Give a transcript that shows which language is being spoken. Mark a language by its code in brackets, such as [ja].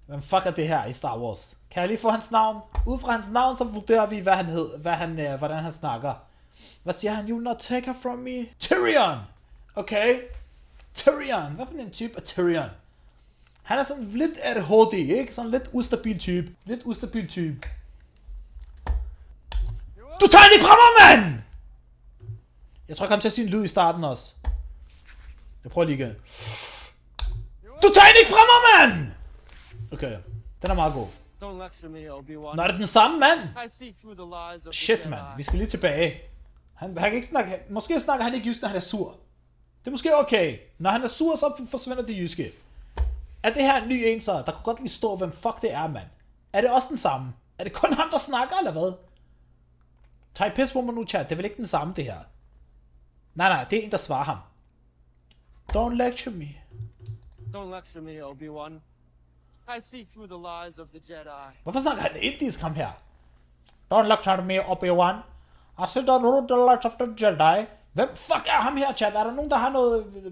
[da] Hvem fuck er det her i Star Wars? Kan jeg lige få hans navn? Ud fra hans navn, så vurderer vi, hvad han hed. Hvordan han snakker. Hvad siger han? [en] You will not take her from me. [da] Tyrion! Okay. Tyrion. Hvad for en type er Tyrion? Han er sådan lidt ADHD, ikke? Sådan lidt ustabil type. Du tager den ikke fra mig, mand! Jeg tror, jeg kom til at sige en lyd i starten også. Jeg prøver lige igen. Du tager den ikke fra mig, mand! Okay, den er meget god. [en] Don't lecture me, Obi-Wan. [da] Nå, er det den samme mand? [en] I see through the lies of [da] Shit, [en] the [da] mand. [en] Jedi. [da] Vi skal lige tilbage. Han kan ikke snakke... Måske snakker han ikke jysk, når han er sur. Det er måske okay. Når han er sur, så forsvinder det jyske. Er det her en ny en, så? Der kunne godt lige stå, hvem fuck det er, mand. Er det også den samme? Er det kun ham, der snakker, eller hvad? Tag i pis på mig nu, chat. Det er vel ikke den samme, det her? Nej, det er en, der svarer ham. [en] Don't lecture me. Don't lecture me, Obi-Wan. I see through the lies of the Jedi. [da] Hvorfor snakker han indisk, ham her? [en] Don't lecture me, Obi-Wan. I see through the lies of the Jedi. [da] Hvem fuck er ham her, chat? Er der nogen, der har noget...